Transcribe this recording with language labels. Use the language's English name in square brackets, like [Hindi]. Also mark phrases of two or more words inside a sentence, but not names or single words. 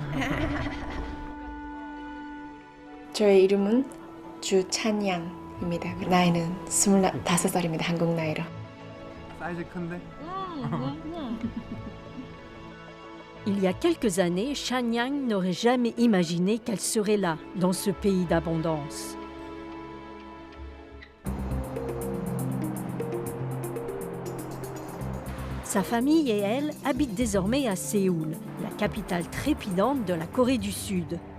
[Korean] 저의 이름은 주찬양입니다. 나이는 25살입니다. 한국 나이로. 사이즈 큰데? [French] Il y a quelques années, Shan Yang n'aurait jamais imaginé qu'elle serait là, dans ce pays d'abondance. Sa famille et elle habitent désormais à Séoul, la capitale trépidante de la Corée du Sud.